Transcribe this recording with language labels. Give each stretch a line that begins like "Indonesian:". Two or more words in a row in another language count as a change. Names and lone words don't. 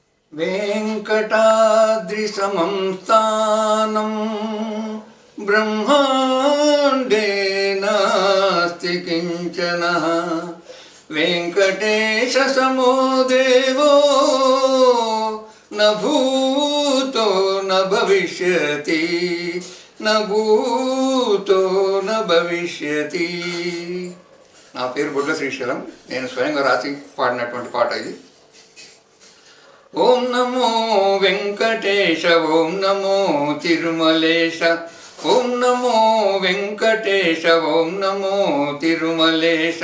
Sanskrit: वेङ्कटाद्रिसमं स्थानं ब्रह्माण्डे नास्ति किञ्चन वेङ्कटेशसमो देवो न भूतो न भविष्यति न भूतो न भविष्यति।
Telugu: నా పేరు బొడ్ల శ్రీశైలం. నేను స్వయంగా రాసి పాడినటువంటి పాట ఇది. ఓం నమో వెంకటేశ, ఓం నమో తిరుమలేశ, ఓం నమో వెంకటేశ, ఓం నమో తిరుమలేశ.